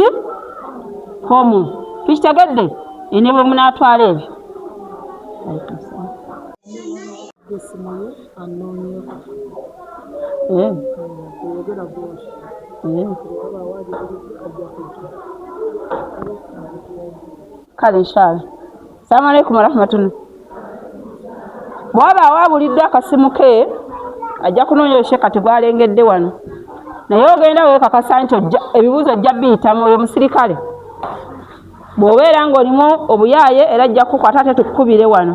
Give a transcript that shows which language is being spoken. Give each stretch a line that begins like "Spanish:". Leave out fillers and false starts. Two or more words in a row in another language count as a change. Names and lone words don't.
Ganda: Komu. Tukitegedde? Ne bwe munaatwala ebyo. Kale inshallah.
Arabic: السلام عليكم ورحمة الله.
Ganda: Bw'aba awabulidde akasimu ke ajja kunoonyesha kati bw'alengedde wano naye ogenda weekakasa nti ebibuuzo ojja biyitamu oyo musirikale. Bw'obeera ng'olimu obuyaaye era ajja kukwata ate tukukubire wano.